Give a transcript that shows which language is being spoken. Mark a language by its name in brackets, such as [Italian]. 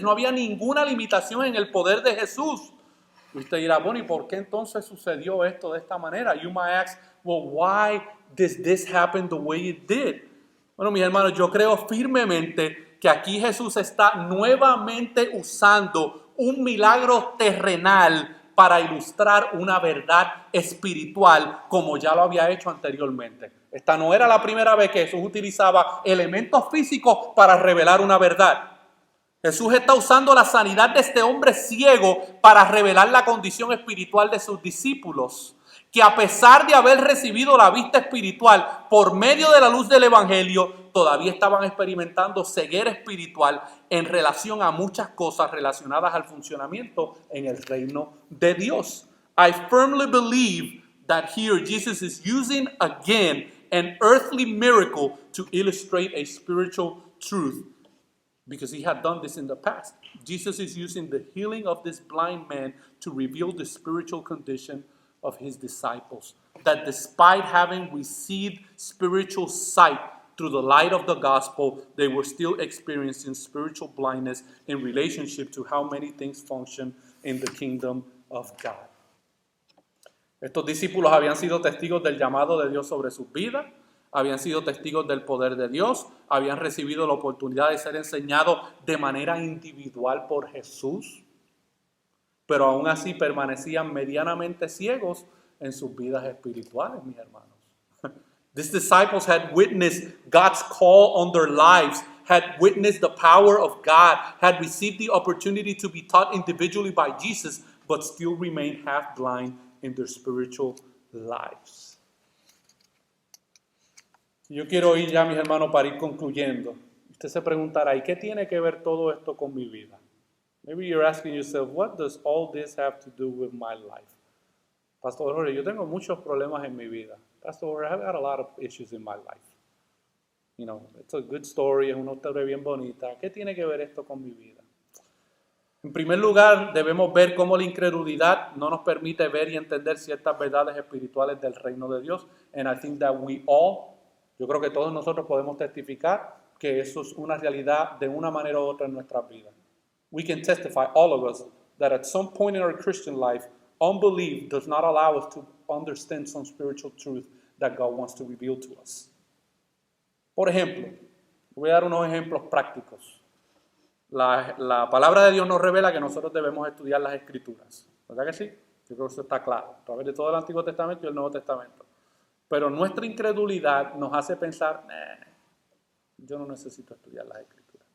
[Spanish] No había ninguna limitación en el poder de Jesús. Usted dirá, bueno, ¿y por qué entonces sucedió esto de esta manera? [English] You might ask, well, why does this happen the way it did? [Spanish] Bueno, mis hermanos, yo creo firmemente que aquí Jesús está nuevamente usando un milagro terrenal para ilustrar una verdad espiritual como ya lo había hecho anteriormente. Esta no era la primera vez que Jesús utilizaba elementos físicos para revelar una verdad. Jesús está usando la sanidad de este hombre ciego para revelar la condición espiritual de sus discípulos, que a pesar de haber recibido la vista espiritual por medio de la luz del Evangelio, todavía estaban experimentando ceguera espiritual en relación a muchas cosas relacionadas al funcionamiento en el reino de Dios. [English] I firmly believe that here Jesus is using again an earthly miracle to illustrate a spiritual truth, because he had done this in the past. Jesus is using the healing of this blind man to reveal the spiritual condition of his disciples, that despite having received spiritual sight through the light of the gospel, they were still experiencing spiritual blindness in relationship to how many things function in the kingdom of God. [Spanish] Estos discípulos habían sido testigos del llamado de Dios sobre sus vidas, habían sido testigos del poder de Dios, habían recibido la oportunidad de ser enseñados de manera individual por Jesús, pero aún así permanecían medianamente ciegos en sus vidas espirituales, mis hermanos. [English] These disciples had witnessed God's call on their lives, had witnessed the power of God, had received the opportunity to be taught individually by Jesus, but still remained half blind in their spiritual lives. [Spanish] Yo quiero ir ya, mis hermanos, para ir concluyendo. Usted se preguntará, ¿y qué tiene que ver todo esto con mi vida? [English] Maybe you're asking yourself, what does all this have to do with my life? [Spanish] Pastor Jorge, yo tengo muchos problemas en mi vida. [English] Pastor Jorge, I've got a lot of issues in my life. You know, it's a good story, [Spanish] es una historia bien bonita. ¿Qué tiene que ver esto con mi vida? En primer lugar, debemos ver cómo la incredulidad no nos permite ver y entender ciertas verdades espirituales del reino de Dios. [English] And I think that [Spanish] yo creo que todos nosotros podemos testificar que eso es una realidad de una manera u otra en nuestras vidas. [English] We can testify, all of us, that at some point in our Christian life, unbelief does not allow us to understand some spiritual truth that God wants to reveal to us. [Spanish] Por ejemplo, voy a dar unos ejemplos prácticos. La palabra de Dios nos revela que nosotros debemos estudiar las Escrituras. ¿Verdad que sí? Yo creo que eso está claro. A través de todo el Antiguo Testamento y el Nuevo Testamento. Pero nuestra incredulidad nos hace pensar, yo no necesito estudiar las Escrituras.